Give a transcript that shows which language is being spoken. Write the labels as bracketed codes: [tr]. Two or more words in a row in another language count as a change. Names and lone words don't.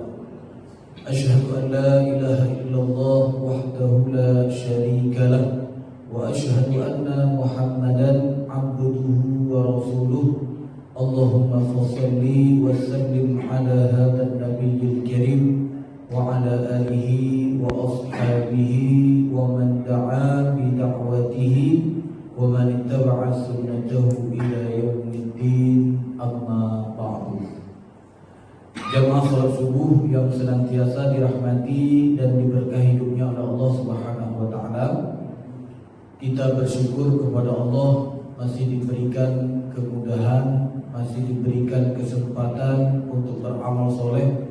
[ar] أشهد أن لا إله إلا الله وحده لا شريك له وأشهد أن محمدا عبده ورسوله. اللهم صل وسلم على هذا النبي الكريم وعلى آله وأصحابه ومن دعا بدعوته ومن اتبع سنته إلى يوم الدين. أما بعد. [id] Jamaah salat subuh yang senantiasa dirahmati dan diberkahi dunia oleh Allah [ar] سبحانه وتعالى. [id] Kita bersyukur kepada Allah masih diberikan kemudahan, masih diberikan kesempatan untuk beramal soleh.